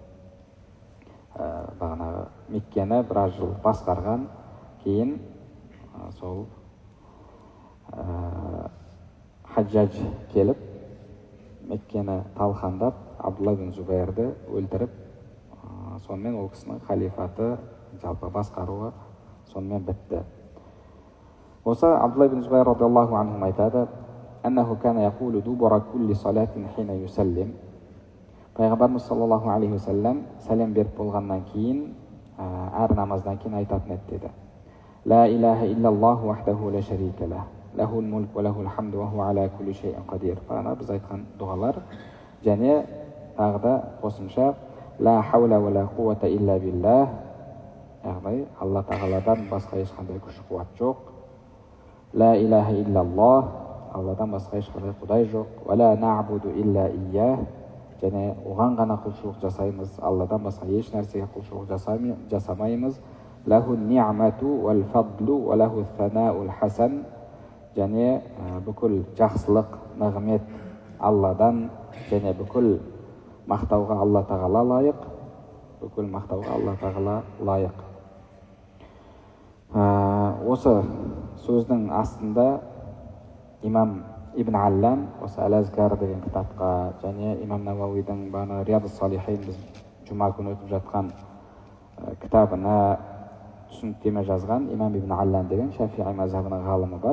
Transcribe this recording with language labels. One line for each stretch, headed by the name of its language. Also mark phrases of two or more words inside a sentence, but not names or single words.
Kazakh: Бағанағы Меккені біраз жыл басқарған, кейін сол Хаджаж келіп Меккені талқандап Абдулла ибн Зубайрды өлтіріп, сонымен ол кісінің халифаты, жалпы басқаруы сонымен бітті. Осы Абдулла ибн Зубайр
Arabic: رضي الله عنه
Kazakh: айтады:
Arabic: أنه كان يقول دبر كل صلاة حين يسلم.
Kazakh: Пайғамбарымыз
Arabic: صلى الله عليه وسلم
Kazakh: сәлем беріп болғаннан кейін, әр намаздан кейін айтатын еді деді:
Arabic: لا إله إلا الله وحده لا شريك له له الملك وله الحمد وهو على كل شيء قدير.
Kazakh: Бағана біз айтқан дұғалар. Және тағы да қосымша
Arabic: لا حول ولا قوة إلا بالله
Kazakh: яғни алла тағаладан басқа ешқандай күш қуат жоқ.
Arabic: لا إله إلا الله,
Kazakh: алладан басқа ешқандай құдай жоқ.
Arabic: ولا نعبد إلا إياه,
Kazakh: және оған ғана құлшылық жасаймыз, алладан басқа еш нәрсеге құлшылық жасамаймыз.
Arabic: له النعمة والفضل وله الثناء الحسن,
Kazakh: және бүкіл жақсылық, нығмет алладан, және бүкіл мақтауға алла тағала лайық. Бүкіл мақтауға алла тағала лайық. Осы сөздің астында имам Ибн Аллам осы Әл-Азкар деген кітапқа, және имам Науауидің бағана Риядус-Салихин біз жұма күні өтіп жатқан кітабына түсініктеме жазған имам Ибн Аллам деген Шафиғи мазхабының ғалымы бар.